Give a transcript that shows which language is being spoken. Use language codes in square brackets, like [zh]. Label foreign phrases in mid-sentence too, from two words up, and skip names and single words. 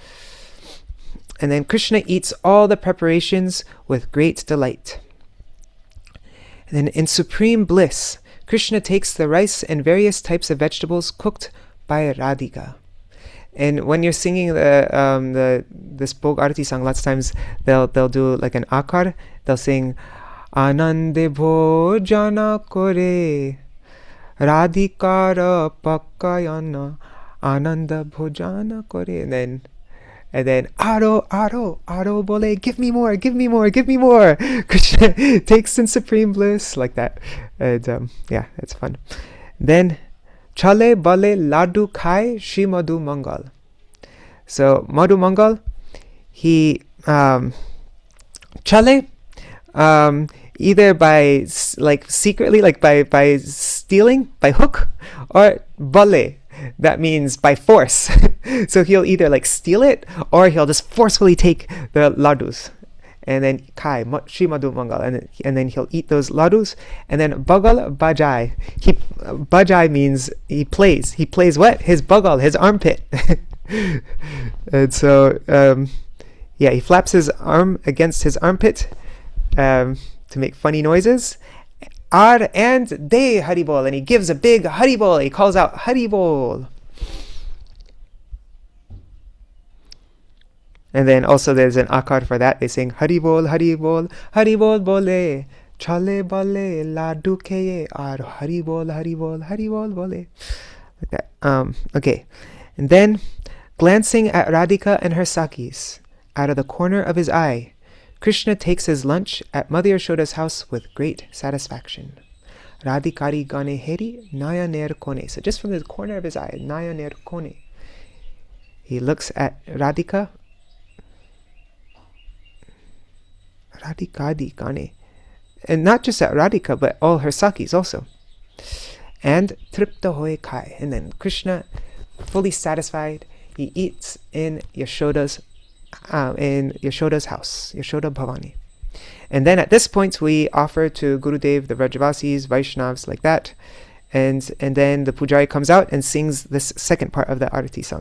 [en] And then Krishna eats all the preparations with great delight. And then in supreme bliss, Krishna takes the rice and various types of vegetables cooked by Radhika. And when you're singing this Bhog Arati song, lots of times they'll do like an akar. They'll sing [bn] আনন্দে ভোজন করে রাধিকার পাকান্ন আনন্দ ভোজন করে, [en] and then [bn] আরো বলে, [en] give me more, give me more, give me more. Krishna takes in supreme bliss like that, and yeah, it's fun. [bn] Then ছলে বলে লাডু খায় শ্রী মধু মঙ্গল. [en] So Madhu Mangal, he chale, either by like secretly, like by stealing by hook, or bale, that means by force. So he'll either like steal it or he'll just forcefully take the ladus. And then kai Shri Madhu Mangal, and then he'll eat those ladus. And then [bn] বগল বাজায়, [en] bajai means he plays what, his bagal, his armpit. And so yeah, he flaps his arm against his armpit to make funny noises. Ar and [bn] দেয় হরিবোল, [en] and he gives a big haribol. He calls out haribol. And then also there's an akar for that. They sing [bn] হরিবোল হরিবোল হরিবোল বলে ছলে বলে লাডু খেয়ে আর হরিবোল হরিবোল হরিবোল বলে. [en] Like that. Okay. And then glancing at Radhika and her sakis out of the corner of his eye, Krishna takes his lunch at Mother Yashoda's house with great satisfaction. [bn] রাধিকার পানে হেরি নয়নের কোণে. [en] So just from the corner of his eye, [bn] নয়নের কোণে, [en] he looks at Radhika. [bn] রাধিকার পানে. [en] And not just at Radhika, but all her sakis also. And [bn] তৃপ্ত হয়ে খায়. [en] And then Krishna, fully satisfied, he eats in Yashoda's house, Yashoda Bhavani. And then at this point, we offer to Gurudev, the Vrajavasis, Vaishnavas, like that. And then the Pujari comes out and sings this second part of the Arati song.